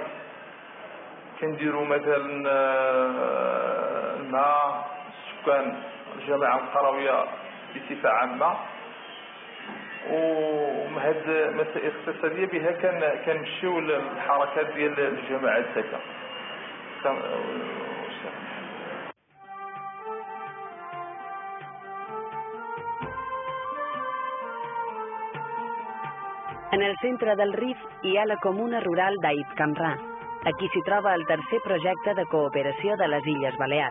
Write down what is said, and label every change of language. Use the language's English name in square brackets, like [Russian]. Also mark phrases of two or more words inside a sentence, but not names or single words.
[Arabic] كنديروا مثلا الماء، السكان، الجماعة القروية بصفة عامة، وهاد مسائل اقتصادية بها كنمشيو للحركات ديال الجماعة الساكنة. [Catalan] En el centre del Rif hi ha la comuna rural d'Aït Camrà. Aquí s'hi troba el tercer projecte de cooperació de les Illes Balears.